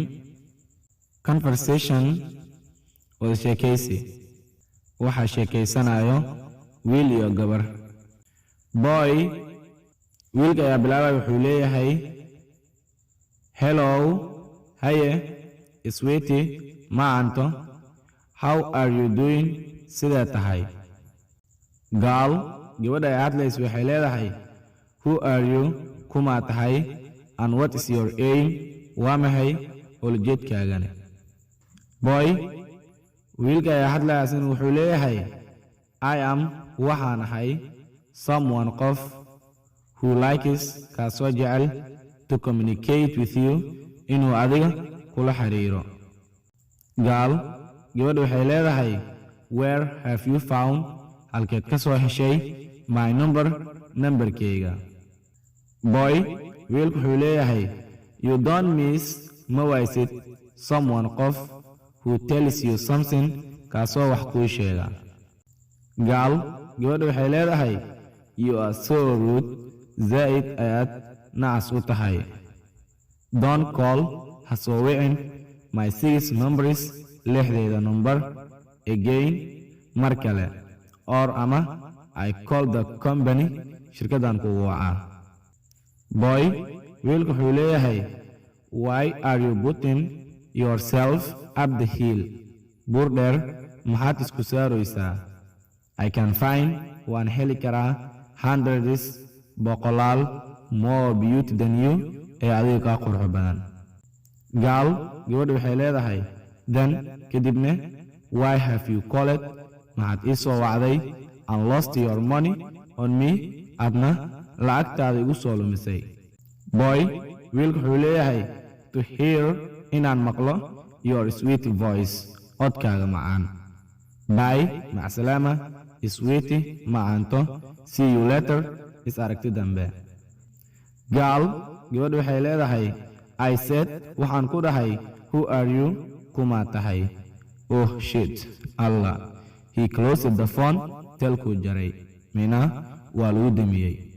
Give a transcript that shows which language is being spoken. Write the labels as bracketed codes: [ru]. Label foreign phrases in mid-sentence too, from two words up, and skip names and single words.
[so] Conversation oo sheekaysi. Waxa sheekaysanayo wiil iyo gabar. Boy, wiilka ayaa bilaabay wuxuu leeyahay hello, haye, sweetie, maanto, [en] how are you doing? [so] Sidee tahay? Girl, gabadha ay hadlayso waxay leedahay [en] who are you? [so] Kuma tahay? [en] And what is your aim? [so] Waa maxay ulajeedkaagani? Boy, wiilka ayaa hadlayaasin wuxuu leeyahay [en] I am [so] waxaan ahay someone qof [en] who likes [so] kaasoo jecel [en] to communicate with you [so] inuu adiga kula xiriiro. [en] Girl, [so] gabadha waxay leedahay [en] where have you found? [so] Halkeed ka soo heshay my numberkayga. Boy, wiilku wuxuu leeyahay [en] you don't miss [so] ma waysid someone qof [en] who tells you something [so] kaasoo wax kuu sheega. [en] Girl, [so] gabadha waxay leedahay [en] you are so rude, [so] zaid ayaad nacas u tahay. [en] Don't call [so] ha soo wicin [en] my 6 numbers lixdeeda number again [so] mar kale [en] or ama I call the company [so] shirkadan kugu wacaa. [en] Boy, [so] wiilku wuxuu leeyahay [en] why are you putting yourself up the hill? [so] Buur dheer maxaad isku saaraysaa? [en] I can find [so] waan heli karaa hundreds boqolaal [en] more beauty than you [so] ee adiga kaa qurux badan. [en] Girl, [so] gabadha waxay leedahay [en] then kadibna why have you called? [so] maxaad ii soo wacday [en] and lost your money on me? [so] adna lacagtaada igu soo lumisay. Boy, wiilku wuxuu leeyahay [en] to hear [so] inaan maqlo [en] your sweet voice [so] codkaaga macaan. Bye, macasalaama, sweetie, macaanto, [en] see you later, [so] is aragti dambe. Girl, gabadha waxay leedahay [en] I said [so] waxaan ku dhahay [en] who are you? [so] Kuma tahay? [en] Oh shit, Allah. He closed the phone [so] telkuu jaray mina waa lagu damiyey.